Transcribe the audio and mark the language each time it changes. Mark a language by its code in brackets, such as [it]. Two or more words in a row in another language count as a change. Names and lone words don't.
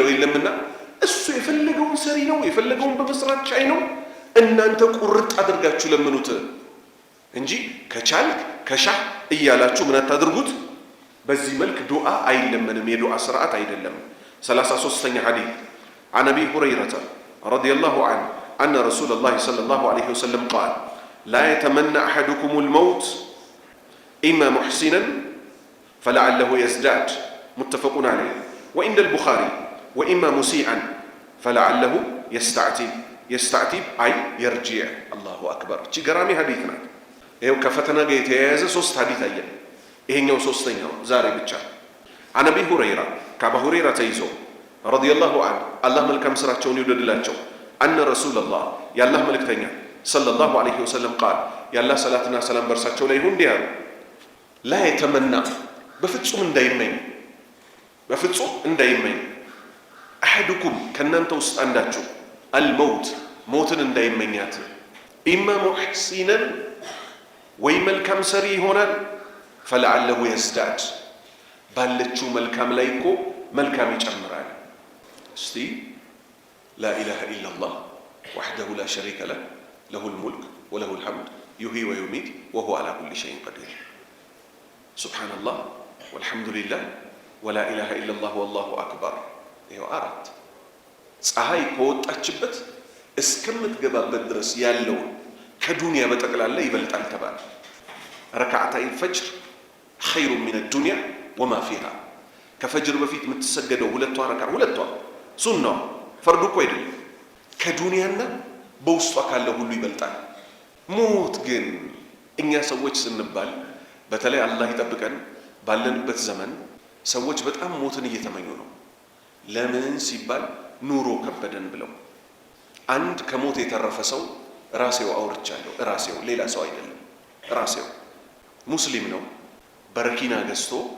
[am] የለምና እሱ የፈለገውን ሰሪ ነው። የፈለገውን በመስራት ቻይ ነው። እናንተ ቁርጥ አድርጋችሁ ለምኑት እንጂ ከቻልክ ከሻህ እያላችሁ ምን አታድርጉት። በዚህ መልክ ዱዓ አይለመንም። የዱዓ ስርዓት አይደለም። 33ኛ ሐዲስ [ar] عن أبي هريرة رضي الله عنه أن رسول الله صلى الله عليه وسلم قال لا يتمنى أحدكم الموت إما محسنا فلعله يزداد متفق عليه وعند البخاري وإما مسيئا فلعله يستعتب أي يرجع. الله أكبر جرامي حديثنا [am] ይሄው ከፈተና ጋር የተያያዘ ሶስት ሐዲስ አየን። ይሄኛው ሶስተኛው ዛሬ ብቻ [ar] عن أبي هريرة [am] ከአባ ሁረይራ ተይዞ [ar] رضي الله عنه الله [am] መልካም ስራቸውን ይወደድላቸው [ar] أن رسول الله [am] የአላህ መልእክተኛ [ar] صلى الله عليه وسلم قال [am] የአላህ ሰላትና ሰላም በርሳቸው ላይ ይሁን እንዲህ አሉ [ar] لا يتمنى [am] በፍጹም እንዳይመኝ أحدكم ከእናንተ ውስጥ አንዳችሁ الموت ሞትን እንዳይመኛት [ar] إما محسنا [am] ወይ መልካም ሰሪ [ar] ይሆናል فلعله يزداد [am] ባለችው መልካም ላይ እኮ መልካም ይጨምራል። እስቲ [ar] لا إله إلا الله وحده لا شريك له له الملك وله الحمد يحيي ويميت وهو على كل شيء قدير سبحان الله والحمد لله ولا إله إلا الله والله أكبر [am] ይኸው 4 ፀሐይ ከወጣችበት እስከምትገባበት ድረስ ያለውን ከዱንያ በጠቅላላ ይበልጣል ተባለ። [ar] ركعتا الفجر خير من الدنيا وما فيها። [am] ከፈጅር በፊት የምትሰገደው ሁለቷ ሱናዋ ፈርዱ እኮ አይደለም፣ ከዱንያና በውስጧ ካለው ሁሉ ይበልጣል። ሞት ግን እኛ ሰዎች ስንባል በተለይ አላህ ይጠብቀን ባለንበት ዘመን ሰዎች በጣም ሞትን እየተመኙ ነው። ለምን ሲባል ኑሮ ከበደን ብለው። አንድ ከሞት የተረፈ ሰው ራሴው አውርቻለሁ፣ ራሴው ሌላ ሰው አይደለም፣ ራሴው ሙስሊም ነው። በረኪና ገዝቶ